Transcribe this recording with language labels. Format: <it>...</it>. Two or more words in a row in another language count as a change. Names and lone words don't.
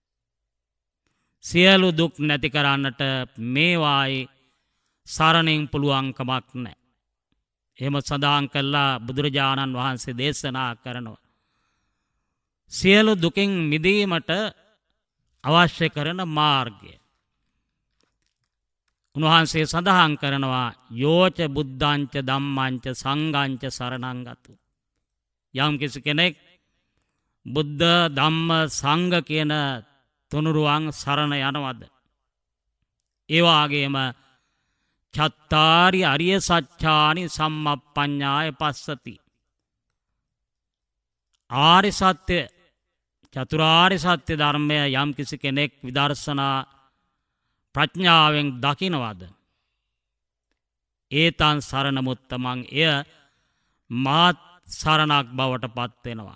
<si>සියලු දුක් නැති කරන්නට මේවායේ සරණෙන් පුළුවන් කමක් නැහැ. එහෙම සඳහන් කළා බුදුරජාණන් වහන්සේ දේශනා කරනවා. සියලු දුකින් මිදීමට අවශ්‍ය කරන මාර්ගය. උන්වහන්සේ සඳහන් කරනවා</si> <pi>යෝච බුද්ධංච ධම්මංච සංඝංච සරණං ගතු.</pi> <si>යම් කිසි කෙනෙක් බුද්ධ ධම්ම සංඝ කියන තුනුරුවන් සරණ යනවද? ඒ වගේම</si> <pi>චත්තාරි අරිය සත්‍යානි සම්මප්පඤ්ඤාය පස්සති.</pi> <si>ආර්ය සත්‍ය චතුරාර්ය සත්‍ය ධර්මය යම් කිසි කෙනෙක් විදර්ශනා ප්‍රඥාවෙන් දකිනවද ඒතන් සරණ මුත්තමන් එය මහත් සරණක් බවට පත් වෙනවා.</si>